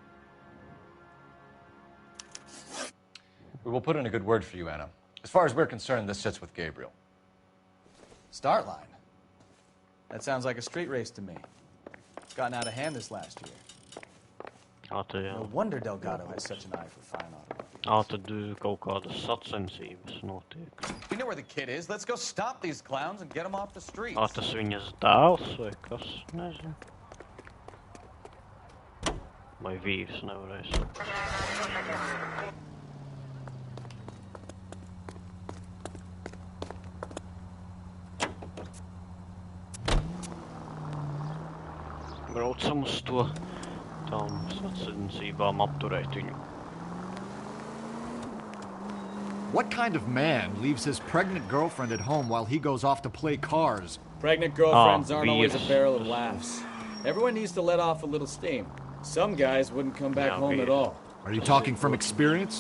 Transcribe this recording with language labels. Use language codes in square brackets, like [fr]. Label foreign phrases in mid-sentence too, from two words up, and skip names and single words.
[en] We will put in a good word for you, Anna. As far as we're concerned, this sits with Gabriel. Start line. That sounds like a street race to me. It's gotten out of hand this last year. No wonder Delgado has such an eye for fine automobiles. [lv] Du kaut kādas sacensības notiek. [en] We know where the kid is. Let's go stop these clowns and get them off the streets. [lv] Tas viņas dēls vai kas? Nezinu. Vai vīrs nevarēs. Braucam uz to tām sacensībām apturēt viņu. [en] What kind of man leaves his pregnant girlfriend at home while he goes off to play cars? Pregnant girlfriends aren't always a barrel of laughs. Everyone needs to let off a little steam. Some guys wouldn't come back home at all. Are you talking from experience?